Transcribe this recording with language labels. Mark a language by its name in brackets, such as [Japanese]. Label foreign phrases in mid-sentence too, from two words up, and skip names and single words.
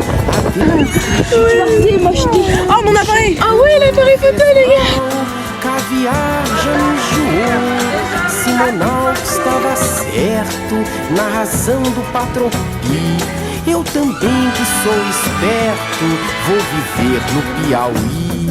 [French] Oh mon appareil! Ah ouais, l'appareil photo, les gars! [Portuguese] Caviar já me enjoou. Simonal estava certo na razão do patrão Pi. Eu também que sou esperto vou viver no Piauí.